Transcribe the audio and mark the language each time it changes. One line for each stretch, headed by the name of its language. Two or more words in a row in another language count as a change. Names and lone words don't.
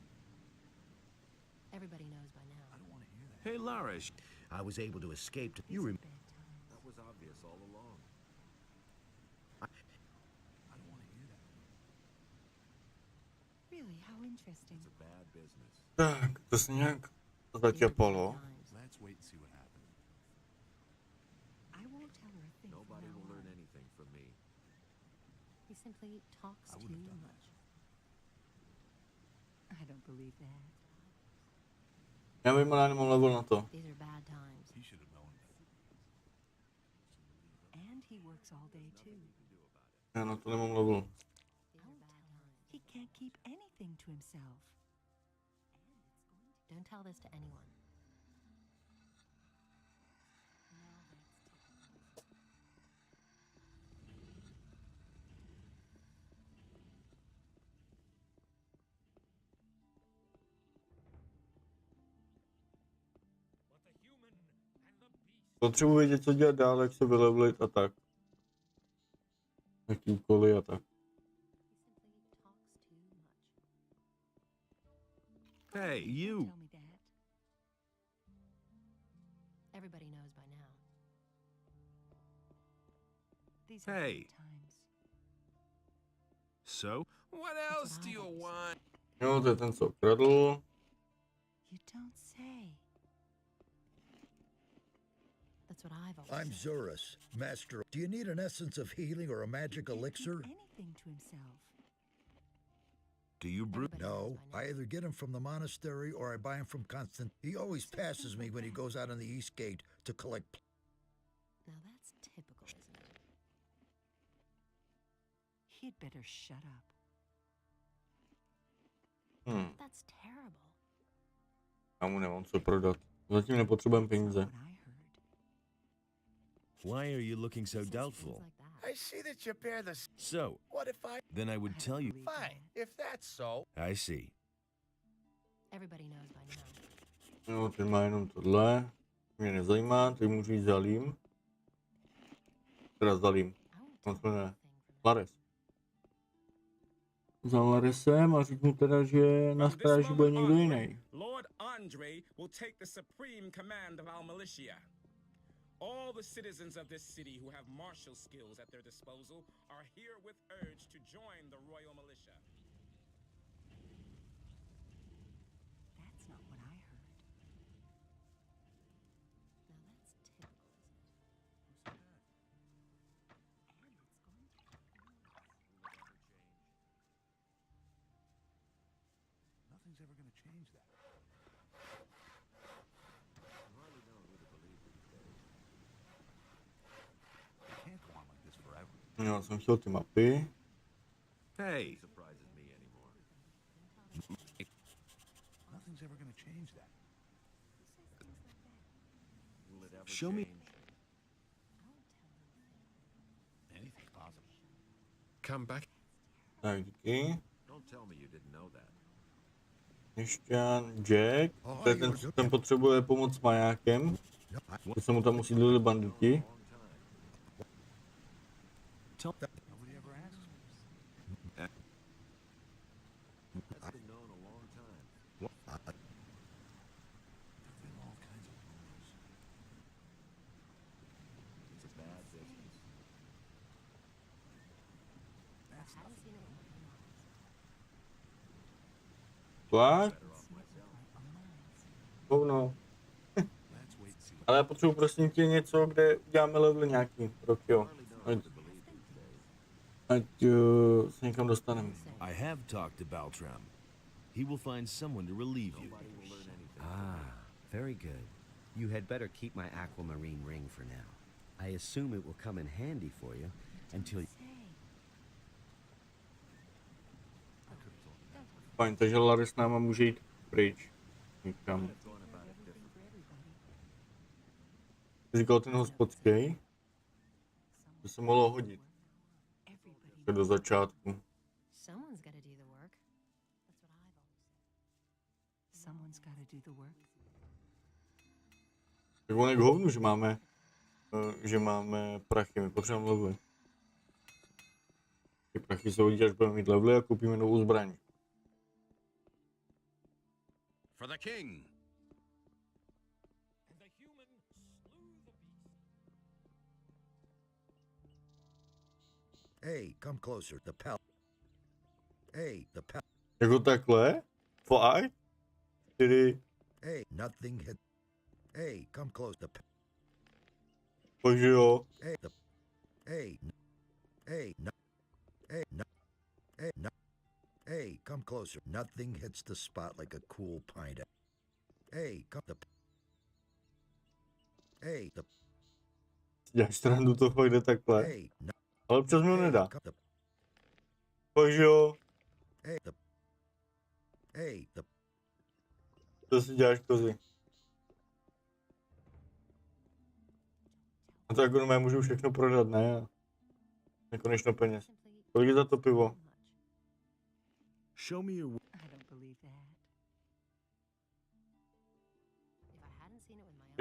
English: Everybody knows by now. I don't want to hear that. Hey, Larish. I was able to escape. You These are rem- bad times. That was obvious all along. I don't want to hear that. Really, how interesting. It's a bad business.
Czech: Tak, to se nějak
English: These are
Czech: zatěpalo.
English: bad times. Let's wait and see what happens. I won't tell her a thing from Nobody now will learn on. anything from me. He simply talks I too wouldn't have done that. much. I don't believe that.
Czech: Já vím, ale já nemám level na to.
English: These are bad times. He should have known better. And he works all day too.
Czech: Já na to nemám level.
English: These are bad times. He can't keep anything to himself. Don't tell this to anyone. Now that's typical. But the human and the beast
Czech: Potřebuji vědět, co dělat dál, jak se vylevlit a tak. Jaký úkoly a tak.
English: He simply talks too much. Hey, Don't you. tell me that. Everybody knows by now. These are Hey. bad times. So? What else do you want?
Czech: Jo, to je ten, co kradl.
English: You don't say. That's what I've always I'm said. Zurus, master. Do you need an essence of healing or a magic He can't elixir? keep anything to himself. Do you brew? Everybody knows No, by I now. either get him from the monastery or I buy him from Constant. He always passes me when he goes out on the east gate to collect. Now that's typical, isn't it? He'd better shut up. That's terrible.
Czech: Já mu nemám co prodat. Zatím nepotřebujeme peníze.
English: What I heard. Why are you looking so He says doubtful? things like that. I see that you bear the. So, What if I? then I would I tell don't you. believe that. Fine, if that's so. I see. Everybody knows by now.
Czech: Jo, ten má jenom tohle. Mě nezajímá, ty můžu jít za Lím. Teda za Lím.
English: I won't
Czech: On
English: tell
Czech: se jmenuje
English: anything from
Czech: Lares. Za Laresem a řeknu teda, že na stráži bude někdo jiný.
English: Lord Andre will take the supreme command of our militia. All the citizens of this city who have martial skills at their disposal are herewith urged to join the royal militia. That's not what I heard. Now that's typical, isn't it? And it's going to. Nothing's ever going to change that. You hardly know who to believe these days.
Czech: Já jsem chtěl ty mapy.
English: Hey. Nothing's ever gonna change that. Show me. Anything's possible. Come back.
Czech: Tak, díky.
English: Don't tell me you didn't know that.
Czech: Měšťan, Jack. To je ten potřebuje pomoc s majákem. To se mu tam usídlili banditi.
English: Nobody ever asks me. That's been known a long time. There've been all kinds of rumors. It's a bad business. That's nothing.
Czech: Tak. Hovno.
English: Let's wait and see.
Czech: Ale já potřebuji prosím tě něco, kde uděláme level nějaký rok, jo. Ať se někam dostaneme.
English: I have talked to Baltram. He will find someone to relieve you. Ah, very good. You had better keep my aquamarine ring for now. I assume it will come in handy for you until...
Czech: Fajn, takže Larry s náma může jít pryč. Někam. Říkal ten hospodský. To se mohlo hodit. Do začátku.
English: Someone's got to do the work. That's what I've always said. Someone's got to do the work.
Czech: Tak on je k hovnu, že máme prachy, my potřebujeme levely. Ty prachy se hodí, až budeme mít levely a koupíme novou zbraň.
English: For the king. And the human slew the beast. Hey, come closer. The pal. Hey, the pal.
Czech: Jako takhle? Fakt? 4.
English: Hey, nothing hit. Hey, come close. The.
Czech: Takže jo.
English: Hey, the. Hey. Hey, no. Hey, no. Hey, no. Hey, come closer. Nothing hits the spot like a cool pint. Hey, come the. Hey, the.
Czech: Děláš strandu, to fakt jde takhle.
English: Hey, no.
Czech: Ale občas mi ho nedá.
English: Come the.
Czech: Takže jo.
English: Hey, the. Hey, the.
Czech: To si děláš kozy. A to jako já můžu všechno prodat, ne? Nekonečno peněz. Kolik je za to pivo?
English: Show me your... I don't believe that. If I hadn't seen it with my own